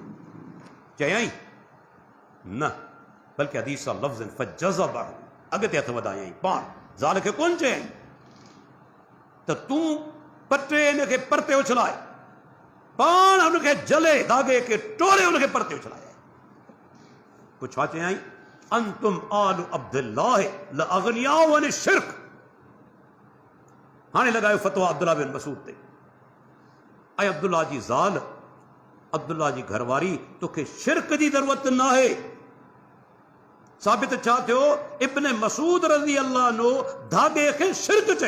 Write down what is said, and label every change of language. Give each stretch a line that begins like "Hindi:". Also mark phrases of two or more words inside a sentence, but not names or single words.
Sindhi: चयई न, बल्कि हदीस लफ़्ज़ फजज़ब, अॻिते हथ वधायई। पाण ज़ाल खे कोन चयई त तूं पटे हिनखे परते उछलाए, पाण हुनखे जले धागे खे टोड़े हुनखे परते उछलाए। पोइ छा चयई?
Arabic: أنتم آل عبد الله لأغنياء عن الشرك.
Sindhi: हाणे लॻायो फ़तवा अब्दुल्ला बिन मसूद ते। ऐं अब्दुल्ला जी ज़ाल, अब्दुल्ला जी घरवारी, तोखे शिरक जी ज़रूरत न आहे। साबित छा थियो? इब्न मसूद
Arabic: رضي الله عنه
Sindhi: धागे खे शिरक चयो।